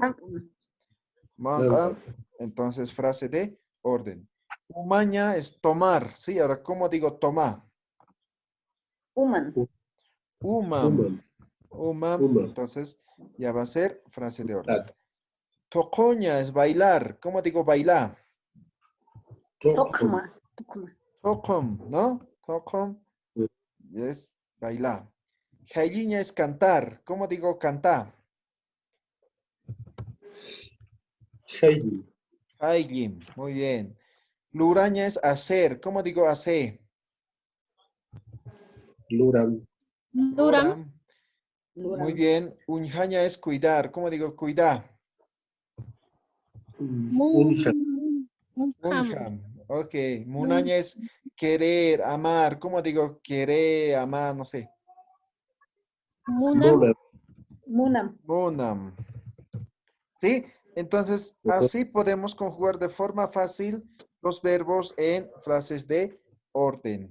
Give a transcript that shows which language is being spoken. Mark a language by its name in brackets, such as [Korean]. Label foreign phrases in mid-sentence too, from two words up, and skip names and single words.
[Spanish] Mancam, entonces frase de orden. Umaña es tomar, ¿sí? Ahora, ¿cómo digo tomar? [Aymara] Woman. Umam. [Spanish] Umam, entonces ya va a ser frase de orden. Tocoña es bailar. ¿Cómo digo bailar? [Aymara] Tokma. Tokma. Tocom, [Spanish] ¿no? Tocom es bailar. Jailiña es cantar. ¿Cómo digo cantar? [Aymara] Shayli. [Spanish] Jailim, muy bien. Luraña es hacer. ¿Cómo digo hacer? [Aymara] Luram. Luram. [Spanish] Muy bien. Unjaña es cuidar. ¿Cómo digo cuidar? [Aymara] Unja. Munham. [Spanish] Unjam. Ok, munaña es querer, amar. ¿Cómo digo querer, amar? No sé. [Aymara] Munam. Mona. Munam. [Spanish] Munam. ¿Sí? Entonces, así podemos conjugar de forma fácil los verbos en frases de orden.